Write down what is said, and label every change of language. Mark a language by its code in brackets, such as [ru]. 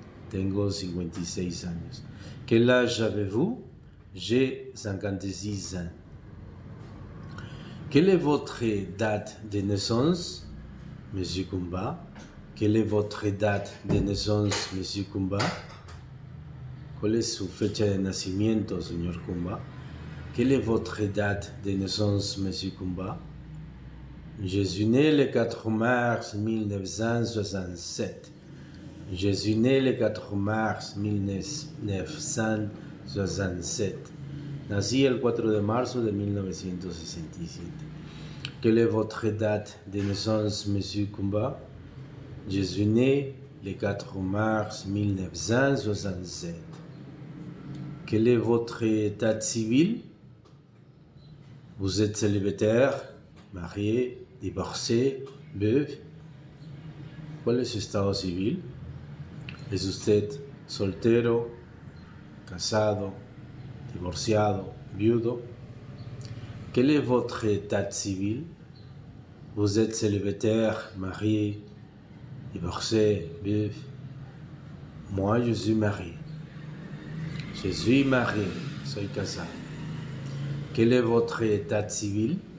[es] Tengo 56 años. [fr] Quel âge avez-vous? J'ai 56 ans. Quelle est votre date de naissance, Monsieur Kumba? Quelle est votre date de naissance, Monsieur Kumba? [es] ¿Cuál es su fecha de nacimiento, señor Kumba? [fr] Quelle est votre date de naissance, Monsieur Kumba? Je suis né le 4 mars 1967. Je suis né le 4 mars 1967. [es] Nací el 4 de marzo de 1967. [fr] Quelle est votre date de naissance, Monsieur Kumba? Je suis né le 4 mars 1967. Quel est votre état civil? Vous êtes célibataire, marié, divorcé, veuve. [es] ¿Cuál es su estado civil? ¿Es usted soltero, casado, divorciado, viudo? [fr] Quel est votre état civil? Vous êtes célibataire, marié, divorcé, veuve. Moi, je suis marié. Je suis marié, [es] soy casado. [fr] Quel est votre état civil?